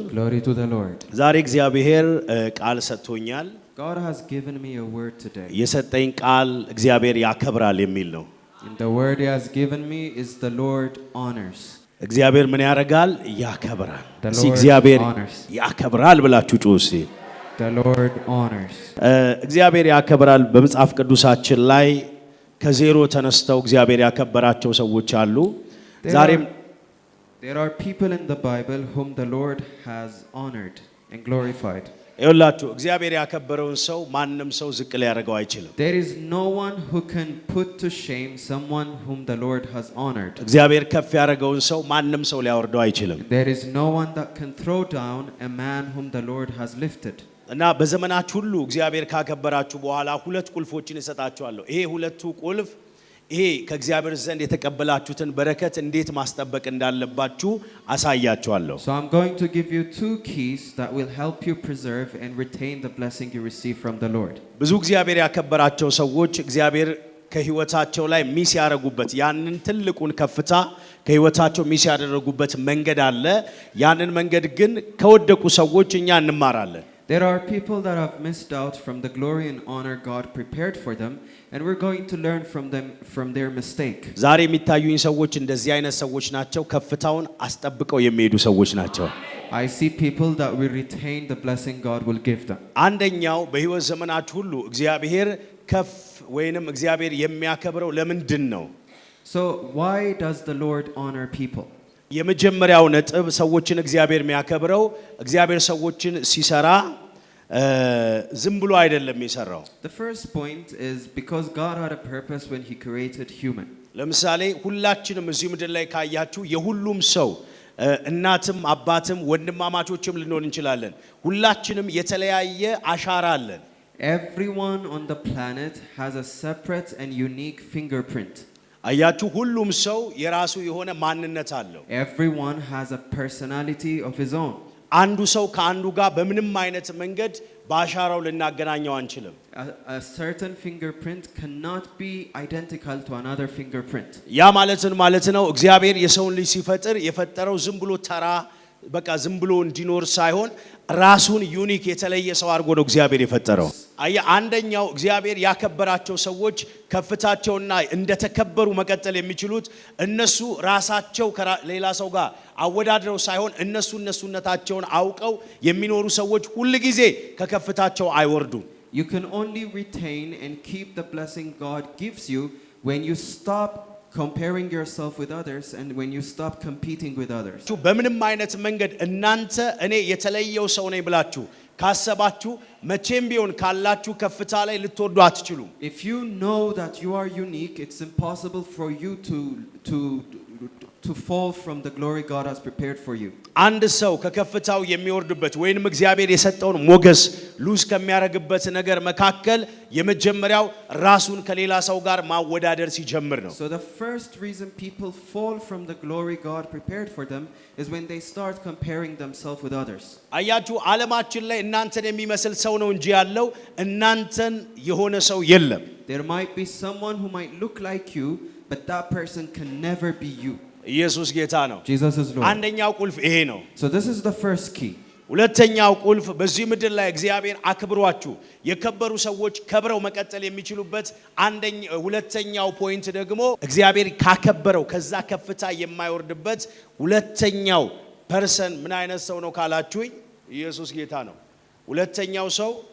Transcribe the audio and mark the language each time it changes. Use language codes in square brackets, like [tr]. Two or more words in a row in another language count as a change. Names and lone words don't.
[en] Glory to the Lord. [am] ዛሬ እግዚአብሔር ቃል ሰጥቶኛል። [en] God has given me a word today. [am] የሰጠኝ ቃል እግዚአብሔር ያከብራል የሚል ነው። [en] And the word he has given me is the Lord honors. [am] እግዚአብሔር ምን ያደርጋል? ያከብራል። [en] The [am] እስቲ [en] Lord [am] እግዚአብሔር [en] honors. [am] ያከብራል ብላችሁ ጩኹ እስቲ። [en] The Lord honors. [am] እግዚአብሔር ያከብራል። በመጽሐፍ ቅዱሳችን ላይ ከዜሮ ተነስተው እግዚአብሔር ያከበራቸው ሰዎች አሉ። ዛሬም [en] There are people in the Bible whom the Lord has honored and glorified. [am] ይኸውላችሁ እግዚአብሔር ያከበረውን ሰው ማንም ሰው ዝቅ ሊያደርገው አይችልም። [en] There is no one who can put to shame someone whom the Lord has honored. [am] እግዚአብሔር ከፍ ያደረገውን ሰው ማንም ሰው ሊያወርደው አይችልም። [en] There is no one that can throw down a man whom the Lord has lifted. [am] እና በዘመናችሁ ሁሉ እግዚአብሔር ካከበራችሁ በኋላ ሁለት ቁልፎችን እሰጣችኋለሁ። ይሄ ሁለቱ ቁልፍ ይሄ ከእግዚአብሔር ዘንድ የተቀበላችሁትን በረከት እንዴት ማስጠበቅ እንዳለባችሁ አሳያችኋለሁ። [en] So I'm going to give you two keys that will help you preserve and retain the blessing you receive from the Lord. [am] ብዙ እግዚአብሔር ያከበራቸው ሰዎች እግዚአብሔር ከህይወታቸው ላይ ሚስ ያደረጉበት ያንን ትልቁን ከፍታ ከህይወታቸው ሚስ ያደረጉበት መንገድ አለ። ያንን መንገድ ግን ከወደቁ ሰዎች እኛ እንማራለን። [en] There are people that have missed out from the glory and honor God prepared for them, and we're going to learn from them from their mistake. [am] ዛሬ የሚታዩኝ ሰዎች እንደዚህ አይነት ሰዎች ናቸው። ከፍታውን አስጠብቀው የሚሄዱ ሰዎች ናቸው። [en] I see people that will retain the blessing God will give them. [am] አንደኛው በህይወት ዘመናችሁ ሁሉ እግዚአብሔር ከፍ ወይንም እግዚአብሔር የሚያከብረው ለምንድን ነው? [en] So why does the Lord honor people? [am] የመጀመሪያው ነጥብ ሰዎችን እግዚአብሔር የሚያከብረው እግዚአብሔር ሰዎችን ሲሰራ ዝም ብሎ አይደለም የሚሰራው። [en] The first point is because God had a purpose when he created human. [am] ለምሳሌ ሁላችንም እዚህ ምድር ላይ ካያችሁ የሁሉም ሰው እናትም አባትም ወንድማማቾችም ልንሆን እንችላለን። ሁላችንም የተለያየ አሻራ አለን። [en] Everyone on the planet has a separate and unique fingerprint. [am] አያችሁ ሁሉም ሰው የራሱ የሆነ ማንነት አለው። [en] Everyone has a personality of his own. [am] አንዱ ሰው ከአንዱ ጋር በምንም አይነት መንገድ በአሻራው ልናገናኘው አንችልም። [en] A certain fingerprint cannot be identical to another fingerprint. [am] ያ ማለት ነው እግዚአብሔር የሰውን ልጅ ሲፈጥር የፈጠረው ዝም ብሎ ተራ በቃ ዝም ብሎ እንዲኖር ሳይሆን ራሱን ዩኒክ የተለየ ሰው አድርጎ ነው እግዚአብሔር የፈጠረው። አንደኛው እግዚአብሔር ያከበራቸው ሰዎች ከፍታቸውና እንደተከበሩ መቀጠል የሚችሉት እነሱ ራሳቸው ከሌላ ሰው ጋር አወዳድረው ሳይሆን እነሱነታቸውን አውቀው የሚኖሩ ሰዎች ሁሉ ጊዜ ከከፍታቸው አይወርዱም። [en] You can only retain and keep the blessing God gives you when you stop comparing yourself with others and when you stop competing with others. [am] በምንም አይነት መንገድ እናንተ እኔ የተለየው ሰው ነኝ ብላችሁ ካሰባችሁ መቼም ቢሆን ካላችሁ ከፍታ ላይ ልትወርዱ አትችሉም። [en] If you know that you are unique, it's impossible for you to fall from the glory God has prepared for you. [am] አንድ ሰው ከከፍታው የሚወርድበት ወይንም እግዚአብሔር የሰጠውን ሞገስ ሉዝ ከሚያረግበት ነገር መካከል የመጀመሪያው ራሱን ከሌላ ሰው ጋር ማወዳደር ሲጀምር ነው። [en] So the first reason people fall from the glory God prepared for them is when they start comparing themselves with others. [am] አያችሁ ዓለማችን ላይ እናንተን የሚመስል ሰው ነው እንጂ ያለው እናንተን የሆነ ሰው የለም። [en] There might be someone who might look like you, but that person can never be you. [am] ኢየሱስ ጌታ ነው። [en] Jesus is Lord. [am] አንደኛው ቁልፍ ይሄ ነው። [en] So this is the first key. [am] ሁለተኛው ቁልፍ በዚህ ምድር ላይ እግዚአብሔር አክብሯችሁ የከበሩ ሰዎች ከብረው መቀጠል የሚችሉበት ሁለተኛው ፖይንት ደግሞ እግዚአብሔር ካከበረው ከዛ ከፍታ የማይወርድበት ሁለተኛው ፐርሰን ምን አይነት ሰው ነው ካላችሁኝ ኢየሱስ ጌታ ነው። ሁለተኛው ሰው